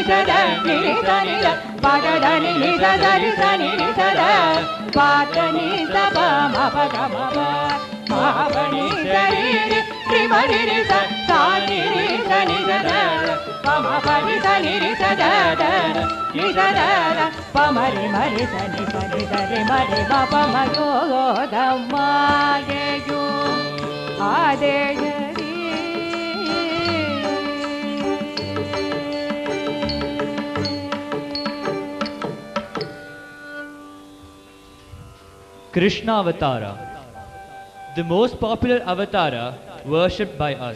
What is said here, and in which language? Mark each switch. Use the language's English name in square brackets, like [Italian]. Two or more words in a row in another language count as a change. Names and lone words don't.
[Kannada] ಸದ ನಿರಿ ಸನಿದ ಪಾದದ ನಿರಿ ಸರಿ ಸನಿ ಸದ ಪಾದನಿ ಸಪ ಮಪಗ ಮವ ಮಾಪನಿ ಸರಿ ತ್ರಿಮರಿ ಸಾನಿ ಸನಿ ಸದ ಪಮ ಪರಿ ಸನಿ ಸದ ನಿಸದ ಪಮರಿ ಮರಿ ಸನಿ ಸನಿ ಸರಿ ಮರಿ ಪಮ ಯೋಗಮಾಯೆಯು ಆದೇಶರಿ [English] Krishna Avatara, the most popular avatara worshipped by us.